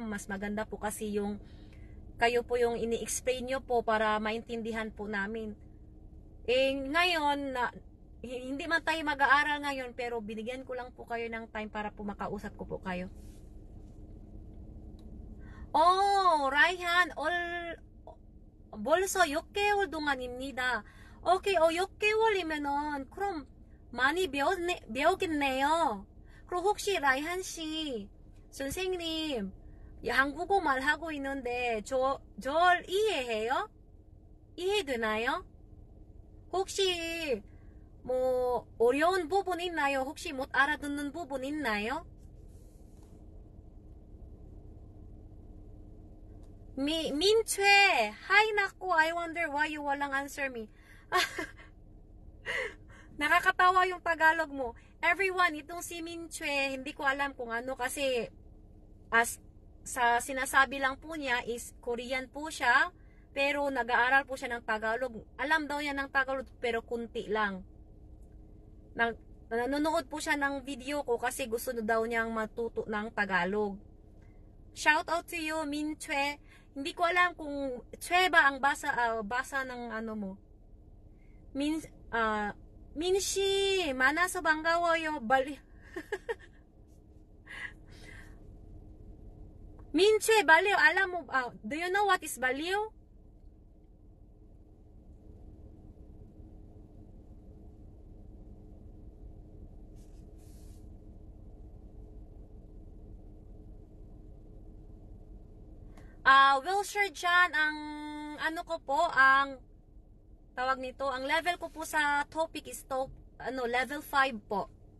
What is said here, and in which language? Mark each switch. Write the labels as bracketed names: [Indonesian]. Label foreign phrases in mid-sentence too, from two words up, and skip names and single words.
[Filipino] Mas maganda po kasi yung kayo po yung ini-explain nyo po para maintindihan po namin. Ngayon, hindi man tayo mag-aaral ngayon, pero binigyan ko lang po kayo ng time para po makausap ko po kayo. Raihan, [Korean] 벌써 6개월 동안입니다. 오케이, 6개월이면은 그럼 많이 배우겠네요. 그럼 혹시 라이한 씨, 선생님, 한국어 말하고 있는데 절 이해해요? 이해되나요? 혹시 뭐 어려운 부분 있나요? 혹시 못 알아듣는 부분 있나요? 민채, [English] hi naku, I wonder why you walang answer me. [Filipino] Nakakatawa yung Tagalog mo. Everyone, itong si Minche, hindi ko alam kung ano kasi sa sinasabi lang po niya is Korean po siya, pero nag-aaral po siya ng Tagalog. Alam daw niya ng Tagalog pero kunti lang. Nanonood po siya ng video ko kasi gusto daw niyang matuto ng Tagalog. [English] Shout out to you, Minche. [Filipino] Hindi ko alam kung Chue ba ang basa ng ano mo. [Korean] 민씨 만나서 반가워요. [Filipino] 민채 baliw, alam mo, [English] do you know what is baliw? [Filipino] Wilshire dyan, ang ano ko po, ang tawag nito, ang level ko po sa topic is level 5 po.